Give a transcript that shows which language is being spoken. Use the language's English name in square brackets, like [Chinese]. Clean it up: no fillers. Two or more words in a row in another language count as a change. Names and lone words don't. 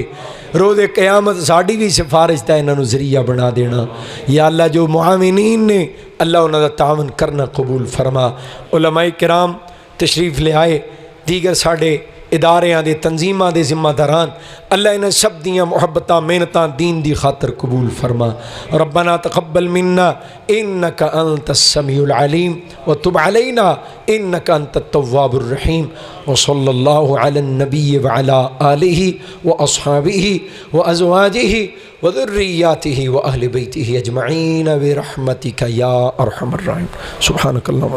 [Punjabi] روز قیامت ساڈی بھی سفارش دا انہاں نوں ذریعہ بنا دینا. یا اللہ جو معاونین نے اللہ انہاں دا تعاون کرنا قبول فرما. علمائے کرام تشریف لے آئے، دیگر ساڈے اداریاں دے تنظیماں دے ذمہ داران اللہ انہاں سب دیاں محبتاں محنتاں دین دی خاطر قبول فرما. [Arabic] ربنا تقبل منا إنك أنت السميع العليم وتب علينا إنك أنت التواب الرحيم وصلى الله على النبي وعلى آله وأصحابه وأزواجه وذرياته وأهل بيته أجمعين برحمتك يا أرحم الراحمين۔ سبحانك اللهم